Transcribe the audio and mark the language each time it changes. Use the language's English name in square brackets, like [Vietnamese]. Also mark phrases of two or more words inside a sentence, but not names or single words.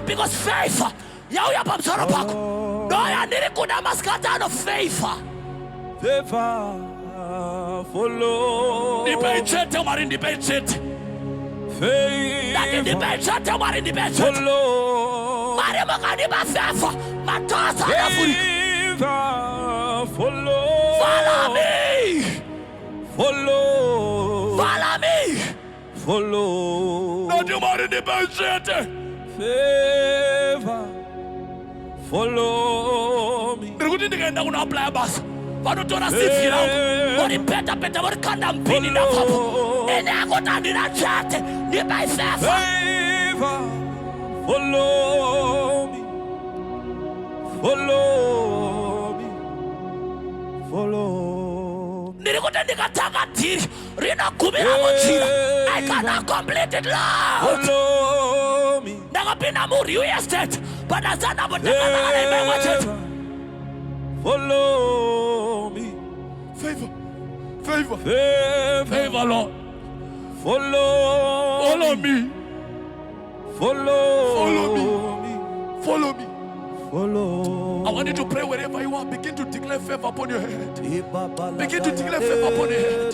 [English] Because favor [Shona] yauya pamusoro pako. Ndoyandiri kuda masikati ano favor. [English] Favor, follow. [Shona] Ndipe chete mwari, ndipe chete. Ndipe chete mwari, ndipe chete. [English] Follow. [Shona] Mwari mukandipa favor, matosa anavurika. [English] Follow. Follow me. Follow. Follow me. Follow. [Shona] Noti mwari ndipe chete. [English] Favor. Follow me. [Shona] Ndikuti ndikaenda kuna apply basa, vanotora CV rangu, voripeta peta vorikanda mpini napapo. Ine akuti handina chete, ndipe favor. [English] Favor. Follow me. Follow me. Follow me. [Shona] Ndikuti ndikatanga dhiri rinogumira munjira, [English] I cannot complete it, Lord. Follow me. [Shona] Ndakapinda [English] mureal estate, [Shona] padazana mutakazana imba imwe chete. [English] Follow me. Favor, favor, Favor. favor, Lord. Follow. Follow me, Follow. Follow me. me. follow me. Follow. I want you to pray wherever you are. Begin to declare favor upon your head. Begin to declare favor upon your head.